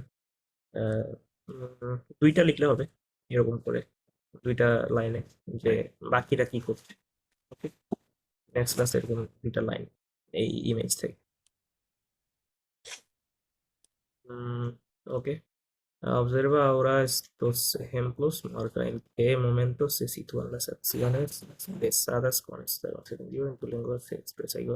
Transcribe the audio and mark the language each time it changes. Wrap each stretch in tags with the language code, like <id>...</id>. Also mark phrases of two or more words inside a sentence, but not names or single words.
<bn>আহ, দুইটা লিখলে হবে এরকম করে, দুইটা লাইনে, যে বাকিরা কি করছে। ওকে, নেক্সট ক্লাস এরকম দুইটা লাইন এই ইমেজ থেকে। ওকে,</bn> <es>observa ahora estos ejemplos, marca en qué momento se sitúan las acciones expresadas con este entendido en tu lengua se expresa igual.</es>